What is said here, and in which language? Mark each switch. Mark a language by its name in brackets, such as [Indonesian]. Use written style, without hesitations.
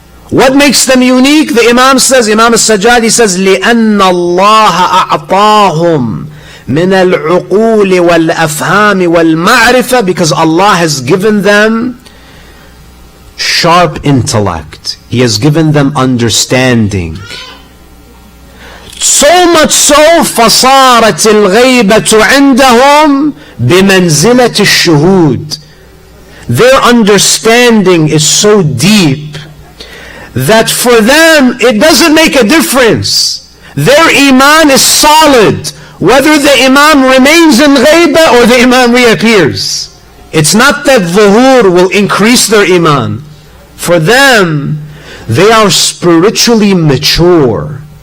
[English] What makes them unique? The Imam says, Imam al-Sajjad, he says, [Arabic] لِأَنَّ اللَّهَ أَعْطَاهُمْ مِنَ الْعُقُولِ وَالْأَفْهَامِ وَالْمَعْرِفَةِ, [English] because Allah has given them sharp intellect. He has given them understanding. So much so, [Arabic] فَصَارَتِ الْغَيْبَةُ عِنْدَهُمْ بِمَنْزِلَةِ الشُّهُودِ. [English] Their understanding is so deep that for them it doesn't make a difference. Their Iman is solid, whether the Imam remains in ghaibah or the Imam reappears. It's not that dhuhur will increase their Iman. For them, they are spiritually mature.